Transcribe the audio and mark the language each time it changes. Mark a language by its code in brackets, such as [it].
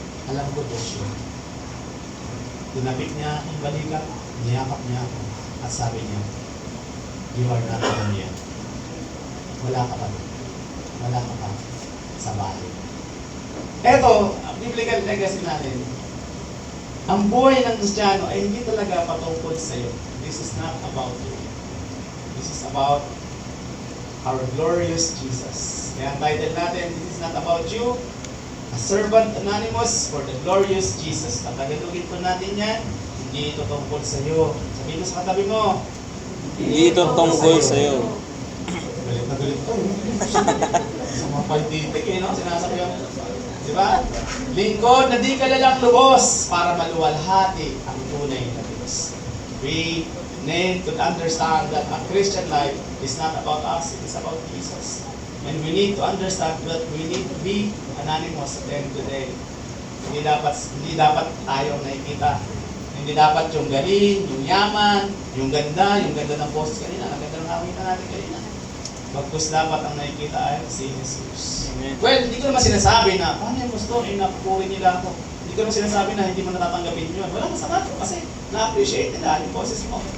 [tl] Alam ko Diyos yun. Tinapik niya ang balikat, niyakap niya ako, at sabi niya, [en] you are not alone yet. [tl] Wala ka pa. Wala ka pa sa bahay. Eto, ang biblical legacy natin. Ang buhay ng Kristiyano ay hindi talaga patungkol sa iyo. [en] This is not about you. This is about our glorious Jesus. [tl] Kaya ang title natin, [en] this is not about you. A servant anonymous for the glorious Jesus. [tl] Tagalogin po natin yan. Hindi ito tungkol sa iyo. Sabihin mo sa katabi mo. Hindi ito tungkol sa iyo. Galit na galit ko. Sa mga pagtitik no? Sinasabi yung, di ba? Lingkod na di kalalang lubos para maluwalhati ang tunay na Diyos. [en] We need to understand that a Christian life is not about us, it is about Jesus. And we need to understand that we need to be anonymous at the end of the day. [tl] Hindi dapat tayong nakikita. Hindi dapat yung galing, yung yaman, yung ganda ng boses kanina, ang ganda ng hawin na natin kanina. Bagkus dapat ang nakikita ay si Jesus. Amen. Well, hindi ko naman sinasabi na, paano yung gusto, napupuri nila ako. Hindi ko naman sinasabi na hindi mo natatanggapin yun. Wala masama ko kasi na-appreciate nila yung boses mo.